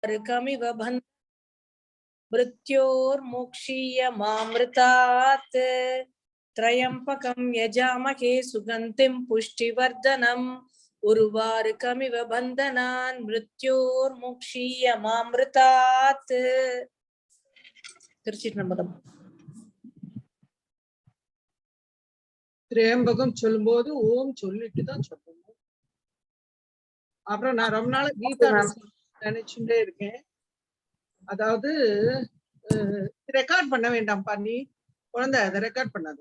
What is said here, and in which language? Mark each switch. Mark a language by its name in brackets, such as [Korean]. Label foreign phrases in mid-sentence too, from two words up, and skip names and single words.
[Sanskrit] कमिव बन्ध मृत्योर्मुक्षीयमामृतात् त्रयम्पकं यजामहे सुगन्धिं पुष्टिवर्धनम् उर्वारुकमिव बन्धनान् मृत्योर्मुक्षीयमामृतात्. [Tamil] திருச்சிற்றம்பலம். திரையம்பகம் சொல்லும்போது ஓம் சொல்லிட்டு தான் சொல்லணும். அப்புறம் நான் ரொம்ப நாள் கீதா நினைச்சுட்டே இருக்கேன். அதாவது ரெக்கார்ட் பண்ண வேண்டாம் பண்ணி குழந்தை அதை ரெக்கார்ட் பண்ணாது.